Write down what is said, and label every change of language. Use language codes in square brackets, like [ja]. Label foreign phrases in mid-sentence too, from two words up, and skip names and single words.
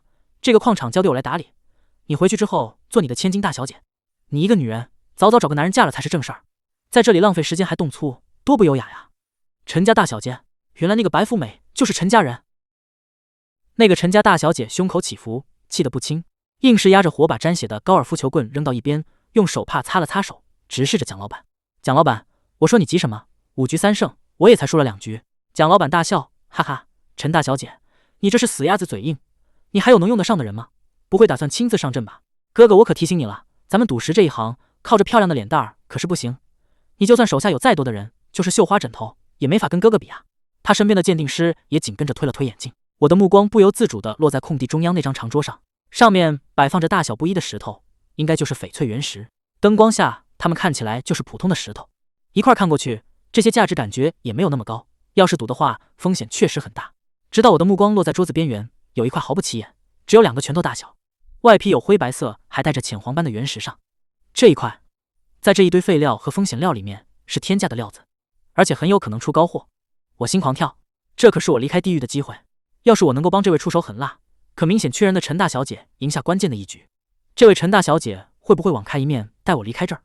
[zh] 這個礦場交給我來打理，你回去之後做你的千金大小姐。你一個女人，早早找個男人嫁了才是正事兒，在這裡浪費時間還動粗，多不優雅呀。陳家大小姐，原來那個白富美就是陳家人。那個陳家大小姐胸口起伏，氣得不輕，硬是壓着火把沾血的高爾夫球棍扔到一邊，用手帕擦了擦手，直視着蔣老板。蔣老板，我說你急什麼？5局3勝，我也才輸了2局。蔣老板大笑，哈哈，陳大小姐，你这是死鴨子嘴硬，你還有能用得上的人嗎？不會打算親自上陣吧？哥哥，我可提醒你了，咱們賭石這一行，靠着漂亮的臉蛋兒可是不行。你就算手下有再多的人，就是繡花枕頭，也沒法跟哥哥比啊。他身邊的鑑定師也緊跟着推了推眼鏡。我的目光不由自主地落在空地中央那張長桌上，上面擺放着大小不一的石頭，應該就是翡翠原石。燈光下，它們看起來就是普通的石頭。一塊看過去，這些價值感覺也沒有那麼高。要是賭的話，風險確實很大。直到我的目光落在桌子邊緣，有一塊毫不起眼，只有2個拳頭大小，外皮有灰白色，還帶着淺黃斑的原石上。這一塊，在這一堆廢料和風險料裡面，是天價的料子，而且很有可能出高貨。我心狂跳，這可是我離開地獄的機會。要是我能夠幫這位出手狠辣可明顯缺人的陳大小姐贏下關鍵的一局，這位陳大小姐會不會網開一面帶我離開這兒？